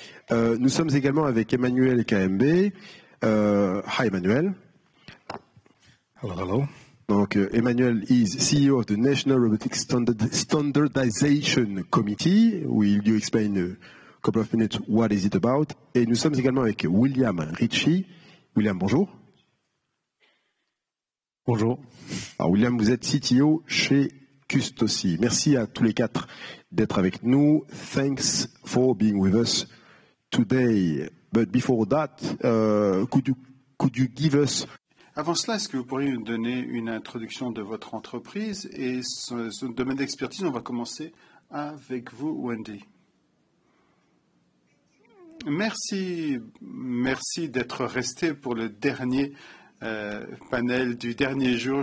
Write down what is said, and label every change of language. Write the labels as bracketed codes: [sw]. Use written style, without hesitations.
[fr] Nous sommes également avec Emmanuel KMB. [en] Hi, Emmanuel. Hello, hello. Donc, Emmanuel is CEO of the National Robotics Standardization Committee. Will you explain a couple of minutes what is it about? [fr] Et nous sommes également avec William Ritchie. William, bonjour. Bonjour. Alors William, vous êtes CTO chez Custosi. Merci à tous les 4 d'être avec nous. [en] Thanks for being with us today. But before that, could you give us... [fr] Avant cela, est-ce que vous pourriez nous donner une introduction de votre entreprise et son domaine d'expertise? On va commencer avec vous, Wendy. Merci d'être resté pour le dernier panel du dernier jour.